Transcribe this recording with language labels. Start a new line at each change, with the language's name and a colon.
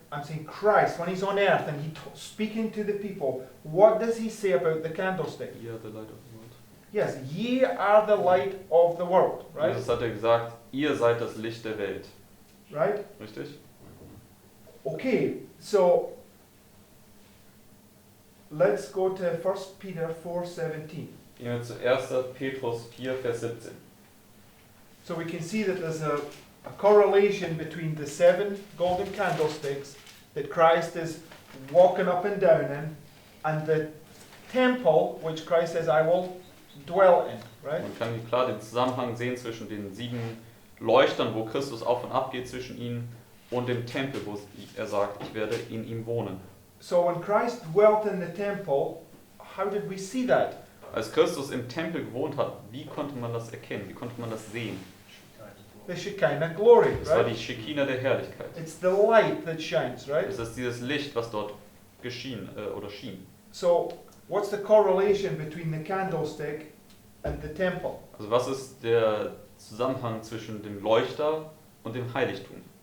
English: I'm saying Christ when he's on earth and speaking to the people. What does he say about the candlestick? Ihr, the light of the world. Yes, ye are the light of the world, right?
German: Jesus hat ja gesagt, ihr seid das Licht der Welt.
English: Right?
German: Richtig?
English: Okay, so let's go to 1 Peter 4:17.
German: Gehen wir zu 1. Petrus 4, Vers 17.
English: So we can see that there's a correlation between the 7 golden candlesticks that Christ is walking up and down in, and the temple which Christ says, I will dwell in, right?
German: Man kann klar den Zusammenhang sehen zwischen den 7 Leuchtern, wo Christus auf und ab geht zwischen ihnen, und dem Tempel, wo er sagt, ich werde in ihm wohnen.
English: So when Christ dwelt in the temple, how did we see that?
German: Als Christus im Tempel gewohnt hat, wie konnte man das erkennen? Wie konnte man das sehen?
English: The Shekinah glory,
German: Das war
English: right?
German: die Shekinah der Herrlichkeit.
English: It's the light that shines, right?
German: Es ist dieses Licht, was dort schien.
English: So what's the correlation between the candlestick and the temple?
German: Also was ist der Zusammenhang zwischen dem Leuchter und dem Heiligtum?